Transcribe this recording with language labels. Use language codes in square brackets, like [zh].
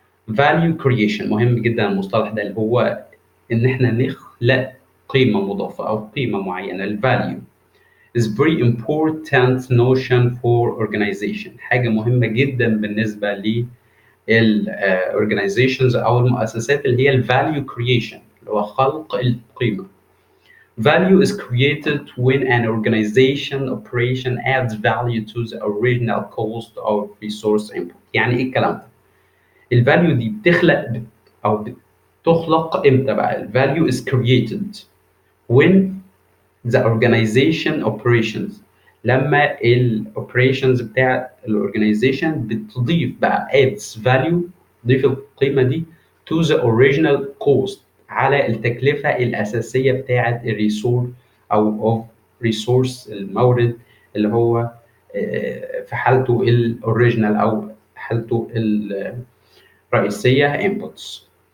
[ar] value creation مهم جدا المصطلح ده، اللي هو إن إحنا نخلق قيمة مضافة أو قيمة معينة. ال [en] value is very important notion for organization، [ar] حاجة مهمة جدا بالنسبة للorganizations أو المؤسسات، اللي هي ال value creation اللي هو خلق القيمة. [en] Value is created when an organization operation adds value to the original cost of resource input. [ar] يعني ايه الكلام ده؟ الفاليو دي او بتخلق امتى بقى؟ الفاليو [en] is created when the organization operations، [ar] لما الاوبريشنز بتاع الاورجنايزيشن بتضيف بقى [en] adds value، [ar] تضيف القيمه دي [en] to the original cost، [ar] على التكلفه الاساسيه بتاعه الريسورس او [en] of resource [ar] المورد، اللي هو في حالته الاوريجينال او حالته الرئيسيه inputs.